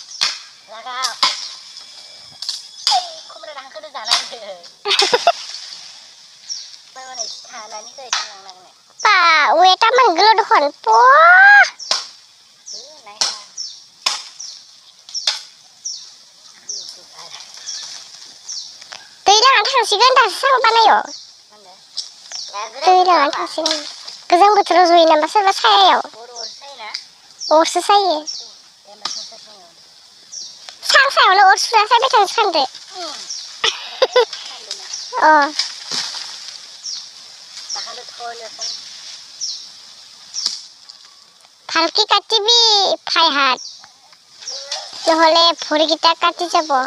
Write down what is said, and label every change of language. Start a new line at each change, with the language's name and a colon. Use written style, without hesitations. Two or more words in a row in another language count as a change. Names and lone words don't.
Bodo: वेटा मोनगोल दखन दैज्लाङानो थांसिगोन दासो सां बानायो। दैज्लाङानो थांसिगोन। गोजां बोथोराव जयो नामा सोरबा सायायाव? अरसो सायो। सां सायावनो अर सुना सायबाय थानो सानदो।
Assamese: ভালকে কাটিবি ভাই হাত, নহলে ভৰিকেইটা কাটি যাব।